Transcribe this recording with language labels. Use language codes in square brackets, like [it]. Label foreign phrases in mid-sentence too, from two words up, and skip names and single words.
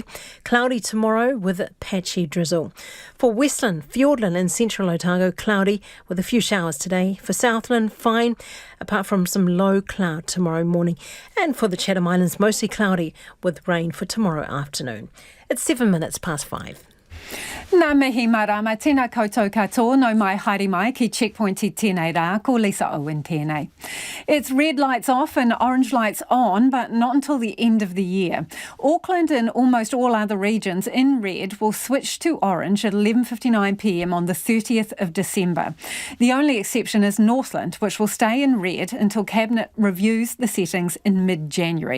[en] Cloudy tomorrow with patchy drizzle. For Westland, Fiordland and Central Otago, cloudy with a few showers today. For Southland, fine, apart from some low cloud tomorrow morning. And for the Chatham Islands, mostly cloudy with rain for tomorrow afternoon. It's 5:07. [mi] Nā mihi marama, tēnā koutou katoa, no mai haere mai ki checkpoint I tēnei rā, ko Lisa Owen tēnei. [en] It's red lights off and orange lights on, but not until the end of the year. Auckland and almost all other regions in red will switch to orange at 11:59pm on the 30th of December. The only exception is Northland, which will stay in red until Cabinet reviews the settings in mid-January.